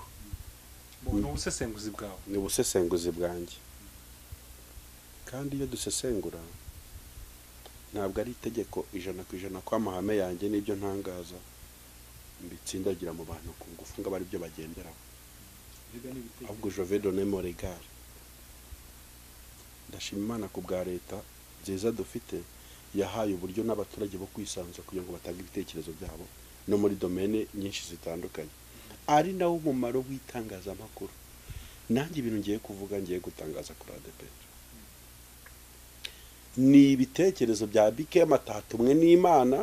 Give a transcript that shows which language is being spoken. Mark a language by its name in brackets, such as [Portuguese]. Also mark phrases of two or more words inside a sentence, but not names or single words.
[Kinyarwanda] Ni ubusesenguzi bwawe. Ni ubusesenguzi bwanjye. Kandi iyo dusesengura ntabwo ari itegeko 100% kwa mahame yanjye n'ibyo ntangaza mbitsindagira mu bantu ku ngufu ngo bari byo bagenderaho. [French] Ahubwo je vais donner mon regard. [Kinyarwanda] Ndashima Imana ku bwa leta nziza dufite yahaye uburyo n'abaturage bo kwisanzura kugira ngo batange ibitekerezo byabo no muri domene nyinshi zitandukanye, ari nawo umumaro w'itangazamakuru. Nanjye ibintu ngiye kuvuga, ngiye gutangaza kuri ADEPR ni ibitekerezo bya BKM atatumwe n'Imana.